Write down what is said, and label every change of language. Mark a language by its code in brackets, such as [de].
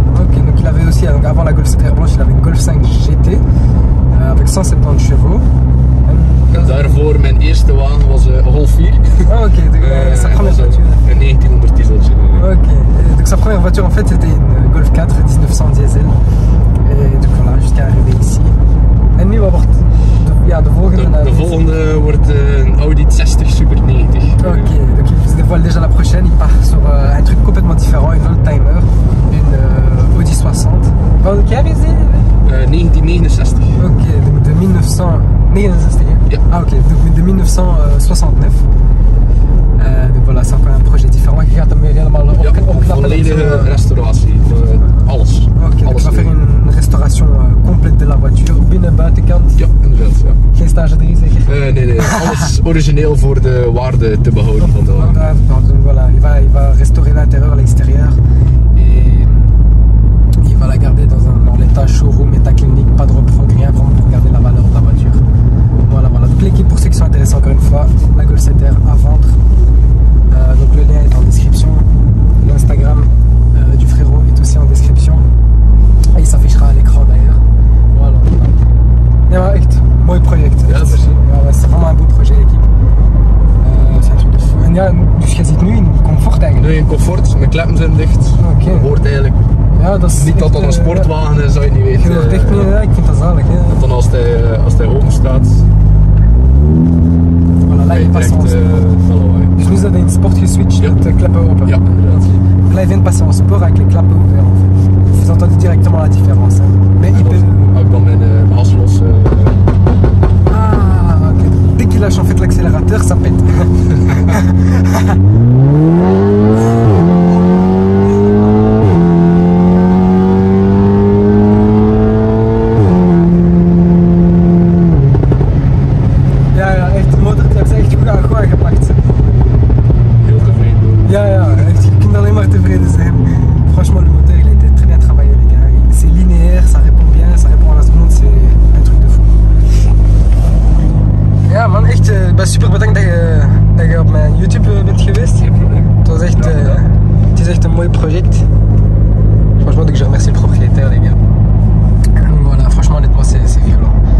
[fr] Ok, donc il avait aussi, donc avant la Golf 7 R blanche, il avait une Golf 5 GT avec 170 chevaux. [nl] En daarvoor mijn eerste wagen was Golf 4. [fr] Ah, ok, donc sa première voiture. [nl] Een 1900 dieseltje. [fr] Ok, donc sa première voiture en fait c'était une Golf 4 1900 diesel. Et donc voilà, jusqu'à arriver ici. [nl] En nu wat wordt de volgende? De volgende wordt een Audi 60 Super 90. [fr] Ok, donc il se dévoile déjà la prochaine, il part sur un truc complètement différent, une oldtimer, une Audi 60. Quelle année c'est? 1969. Ok, donc de 1969. [nl] Ja. [fr] Ah ok, donc de 1969. Donc voilà, c'est encore un projet différent. [nl] Je gaat hem weer helemaal opknappen. Volledige restauratie. Alles. [fr] Ok, donc on va faire une restauration complète de la voiture, [nl] binnen, buitenkant. Ja, inderdaad. Ja. Geen stage 3 zeker? Nee. Alles origineel voor de waarde te behouden van de wagen. [fr] Donc voilà, il va restaurer l'intérieur, l'extérieur. Et il va la garder dans l'état showroom, état clinique, pas de reprog, rien, vraiment pour garder la valeur de la voiture. Voilà. Donc l'équipe, pour ceux qui sont intéressés encore une fois, la Golf 7R à vendre. Donc le lien est en description. L'Instagram du frérot est aussi en description. Et il s'affichera à l'écran d'ailleurs. [nl] Voilà. Ja, echt mooi project. Ja, merci. [fr] Ja, c'est vraiment un beau projet l'équipe. C'est un truc de fou. [nl] En ja, dus je zit nu in comfort eigenlijk. Nu in comfort, mijn kleppen zijn dicht. Oké. Je hoort eigenlijk Ja, dat is niet dat dat een sportwagen is, zou je niet weten. Je hoort echt niet, ja, ik vind dat zalig. Ja. Dan als hij open staat, [fr] Voilà, là il passe en sport. [nl] Dus nu is dat in sport geswitcht met de klappen open. Ja, inderdaad. [fr] Là il vient de passer en sport avec les klappen ouvertes en fait. Vous entendez directement la différence. Hein. Mais il peut... [nl] Ook dan mijn as los. Ah, ok. [fr] Dès qu'il lâche en fait l'accélérateur, ça pète. [nl] Ja, echt, de motor heeft ze echt goed aangepakt. Heel tevreden. Ja, echt, je kunt alleen maar tevreden zijn. [fr] Franchement, le moteur il a été très bien travaillé les gars. C'est linéaire, ça répond bien, ça répond à la seconde, c'est un truc de fou. [nl] Ja man, echt, ik ben super bedankt dat je op mijn YouTube bent geweest. Geen probleem. Het is echt een mooi project. [fr] Franchement, donc je remercie le propriétaire les gars. Donc voilà, franchement honnêtement c'est violent.